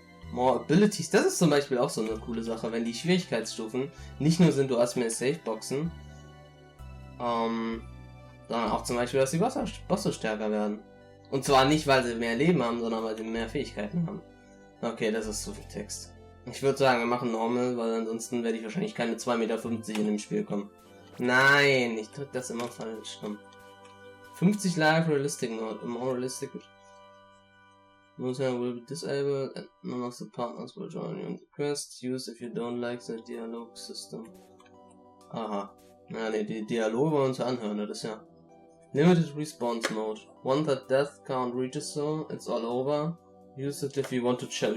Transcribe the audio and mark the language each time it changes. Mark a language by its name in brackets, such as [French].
[English] More abilities, [German] das ist zum Beispiel auch so eine coole Sache, wenn die Schwierigkeitsstufen nicht nur sind, du hast mehr Saveboxen, sondern auch zum Beispiel, dass die Bosse stärker werden. Und zwar nicht, weil sie mehr Leben haben, sondern weil sie mehr Fähigkeiten haben. Okay, das ist zu viel Text. Ich würde sagen, wir machen Normal, weil ansonsten werde ich wahrscheinlich keine 2,50 Meter in dem Spiel kommen. Nein, ich drück das immer falsch. [English] 50 Live Realistic Mode. More realistic. Most will be disabled and none of the partners will join you in the quest. Use if you don't like the dialogue system. Aha. [German] Ja, ne, die Dialoge wollen wir uns anhören, das ist ja. [English] Limited Response Mode. Once the death count reaches so, it's all over. Use it if you want to chill.